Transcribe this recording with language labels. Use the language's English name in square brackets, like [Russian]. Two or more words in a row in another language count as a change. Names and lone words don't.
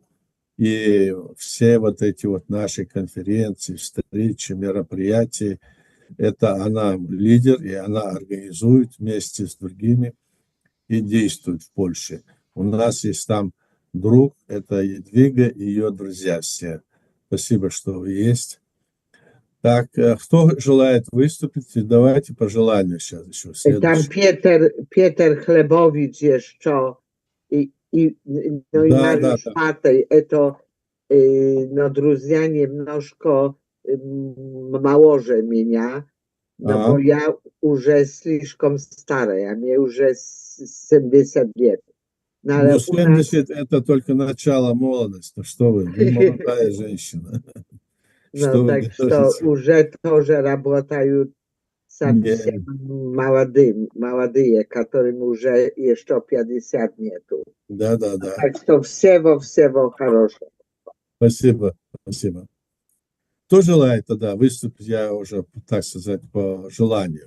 [Russian] И все вот эти вот наши конференции, встречи, мероприятия, это она лидер, и она организует вместе с другими и действует в Польше. У нас есть там друг, это Едвига и ее друзья все. Спасибо, что вы есть. Так, кто желает выступить? Давайте по желанию сейчас еще. Там Петр Хлебович еще, [Polish] no i Mariusz Patej, to no [Russian] друзья немножко моложе меня, [Polish] no bo ja [Russian] уже слишком старая, мне уже 70 лет. Ну, 70 это только начало молодости, что вы молодая женщина. [Polish] No tak, [Russian] что уже тоже работают совсем молодые, которым уже еще 50 нету. Да. Так что всего хорошего. Спасибо. Кто желает тогда выступить, я уже, так сказать, по желанию.